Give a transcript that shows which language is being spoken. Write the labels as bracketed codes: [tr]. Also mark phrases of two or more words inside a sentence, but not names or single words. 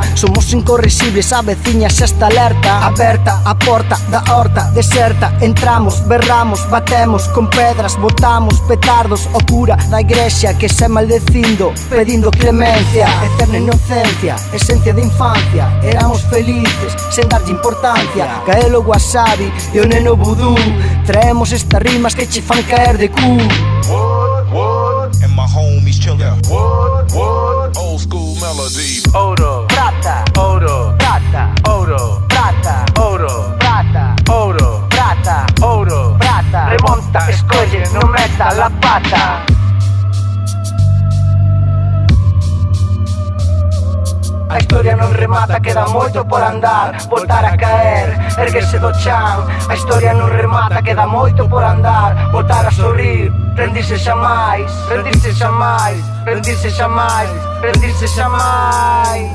[gl] Somos incorresibles, a veciña xa está alerta. Aberta a porta da horta deserta, entramos, berramos, batemos con pedras, botamos petardos. O cura da igrexa que xa maldecindo, pedindo clemencia. Eterna inocencia, esencia de infancia, éramos felices sen darlle importancia. Caelo wasabi e o neno vudú, traemos estas rimas que che fan caer de cu. [en] And my homies chillin'. Old school melodies. [gl] Oro, Prata, oro, prata, oro, prata, oro, prata, oro, prata, oro. prata. Remonta, escolle, non [es] meta la pata. [gl] A historia non remata, queda moito por andar, voltar a caer, erguerse do chan. A historia non remata, queda moito por andar, voltar a sorrir, rendirse xamais, rendirse xamais, rendirse xamais, rendirse xamais.